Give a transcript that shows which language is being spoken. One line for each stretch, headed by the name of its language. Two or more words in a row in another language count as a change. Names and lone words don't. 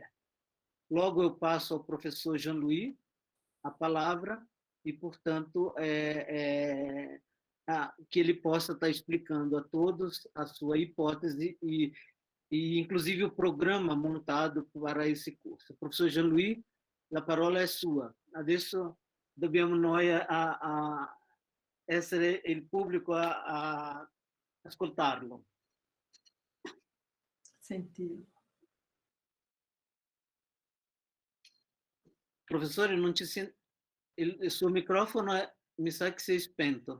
Portuguese: Logo eu passo ao professor Jean-Louis a palavra e, portanto, que ele possa estar explicando a todos a sua hipótese e inclusive o programa montado para esse curso.
Italian: Professor Jean-Louis,
Portuguese: a parola é sua.
Italian: Adesso dobbiamo noi a essere il pubblico a ascoltarlo. Sentilo. Professore, non ci sente, il suo microfono mi sa che si è spento.